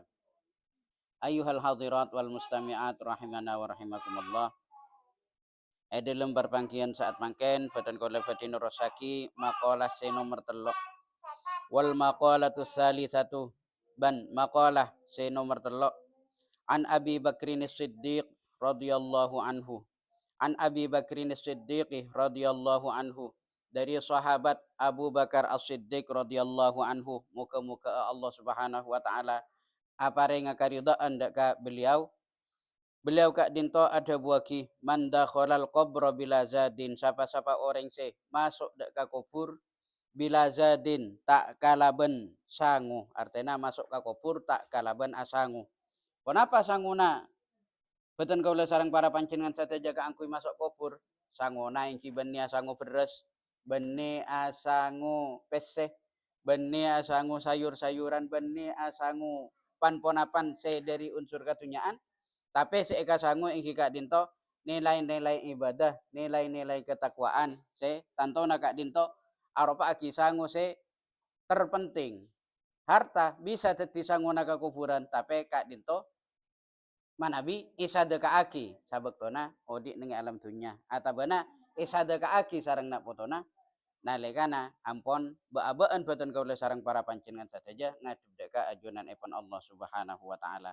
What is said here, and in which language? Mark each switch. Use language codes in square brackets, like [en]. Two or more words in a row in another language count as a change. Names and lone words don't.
[ar] أيها الحاضرات والمستمعات رحمنا ورحمكم الله. [mad] Ede lembar pangkian saat mangken batan kaula badhe nerosaki makalah se nomor 3 [ar] والمقالة [mad] satu ban maqalah se nomor 3 [ar] عن أبي بكر صديق رضي الله عنه. عن أبي بكر صديق رضي الله عنه, [id] dari sahabat Abu Bakar As-Siddiq [ar] رضي الله عنه, [mad] muka-muka [ar] الله سبحانه وتعالى [mad] apare ngakaridaan dak ka beliau. Beliau kak dinto ada buaki [ar] من دخل القبر بلا زاد, [mad] sapa-sapa orang se masuk dak ka kubur [ar] بلا زاد [mad] tak kalaben sangu, [id] artinya masuk ke kubur [mad] tak kalaben asangu. Kenapa sanguna? Beten kaula sareng para panjenengan sateja ka angkuy masuk kubur. Sanguna inci beni asangu beres, beni asangu peseh, beni asangu sayur-sayuran, beni asangu pan-ponapan se dari unsur katunyaan. Tapi seeka sangu ing kak dinto nilai-nilai ibadah, nilai-nilai ketakwaan se tantona kak dinto aropa agi sangu se terpenting. Harta bisa dadi sanguna ka kuburan, tapi kak dinto manabi isadekaaki sabektona odi ning alam dunya atabana isadekaaki sareng nak potona nalikana ampon beabaan batan kaula sareng para panjenengan sateja ngadep deka ajunan epon [ar] الله سبحانه وتعالى.